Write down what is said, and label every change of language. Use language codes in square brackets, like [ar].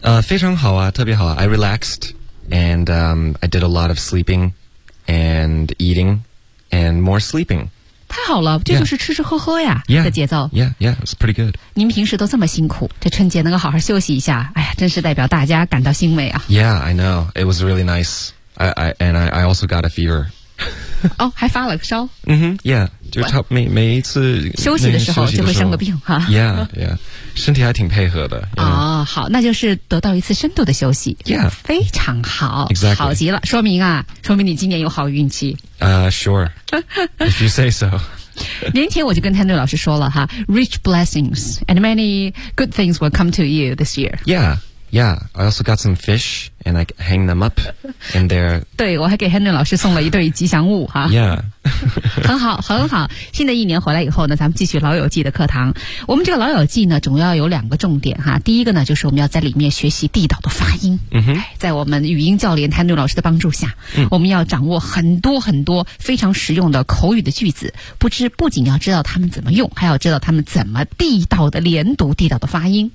[zh] 非常好啊，特别好啊。 [en] I relaxed and I did a lot of sleeping and eating and more sleeping。 [zh] 太好了，这就是吃吃喝喝呀、 [en] yeah. [zh] 的节奏。 [en] Yeah, yeah, it's pretty good. [zh] 您平时都这么辛苦，这春节能够好好休息一下，哎呀，真是代表大家感到欣慰啊。 [en] Yeah, I know. It was really nice. I also got a fever. [zh] 哦，还发了个烧。嗯哼 ，Yeah, 就差每一次休息的时候就会生个病哈。 [en] Yeah, yeah, [zh] 身体还挺配合的。哦，好，那就是得到一次深度的休息。 [en] Yeah, [zh] 非常好。 [en] Exactly. [zh] 好极了，说明你今年有好运气。 [en] Sure. If you say so. [zh] 年前我就跟 Henry 老师说了哈 [en] ，rich blessings and many good things will come to you this year. Yeah. Yeah, I also got some fish and I hang them up in there. [zh] 对，我还给 Henry 老师送了一对吉祥物哈。 [en] Yeah. [zh] 很好很好，新的一年回来以后呢，咱们继续老友记的课堂。我们这个老友记呢主要有两个重点哈。第一个呢就是我们要在里面学习地道的发音。嗯哼。在我们语音教练 Henry 老师的帮助下、嗯、我们要掌握很多很多非常实用的口语的句子，不仅要知道他们怎么用，还要知道他们怎么地道的连读地道的发音。